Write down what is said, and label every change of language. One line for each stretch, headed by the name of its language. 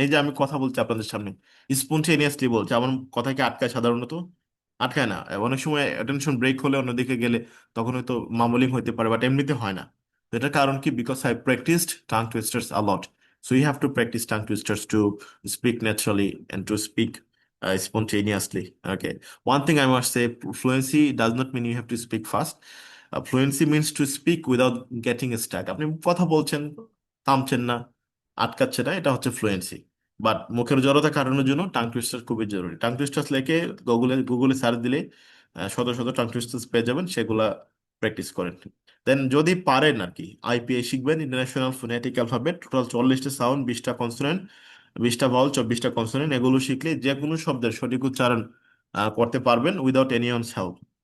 Bangla: এই যে আমি কথা বলছি আপনাদের সামনে, স্পন্টেনিয়াসলি বলছি, আমার কথা কি আটকায় সাধারণত? আটকায় না। অনেক সময় অ্যাটেনশন ব্রেক হলে অন্যদিকে গেলে তখন হয়তো মামলিং হইতে পারে, বাট এমনিতে হয় না। তো এটার কারণ কি?
English: Because I practised tongue twisters a lot. So you have to practise tongue twisters to speak naturally and to speak spontaneously. Okay. One thing I must say, fluency does not mean you have to speak fast. Fluency means to speak without getting stuck.
Bangla: আপনি কথা বলছেন, থামছেন না, আটকাচ্ছে না, এটা হচ্ছে fluency. But মুখের জড়তা কাটানোর জন্য টাং টুইস্টার খুবই জরুরি। টাং টুইস্টার্স লেখে গুগলে গুগলে সার্চ দিলে শত শত টাং টুইস্টার্স পেয়ে যাবেন, সেগুলা প্র্যাকটিস করেন। দেন যদি পারেন আর কি, আইপিএ শিখবেন, international phonetic alphabet, total 40টা sound, 20টা consonant, 20টা Bhawal, 24টা consonant, এগুলো শিখলে যে কোনো শব্দের সঠিক উচ্চারণ করতে পারবেন
English: Without anyone's help.